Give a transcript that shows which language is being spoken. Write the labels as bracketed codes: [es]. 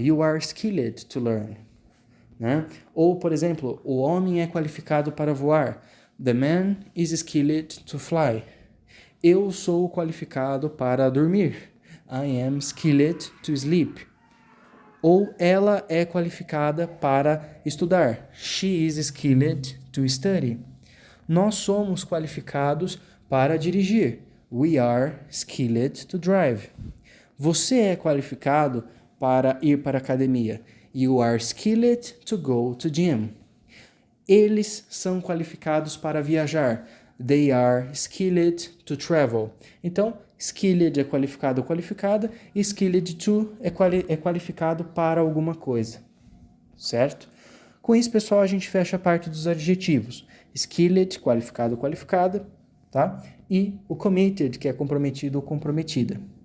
[en] You are skilled to learn, né? [pt] Ou, por exemplo, o homem é qualificado para voar. [en] The man is skilled to fly. [pt] Eu sou qualificado para dormir. [en] I am skilled to sleep. [pt] Ou ela é qualificada para estudar. [en] She is skilled to study. [pt] Nós somos qualificados para dirigir. [en] We are skilled to drive. [pt] Você é qualificado para ir para a academia. [en] You are skilled to go to gym. [pt] Eles são qualificados para viajar. [en] They are skilled to travel. [pt] Então, skilled é qualificado ou qualificada, e skilled to é qualificado para alguma coisa, certo? Com isso, pessoal, a gente fecha a parte dos adjetivos. Skilled, qualificado ou qualificada, tá? E o committed, que é comprometido ou comprometida.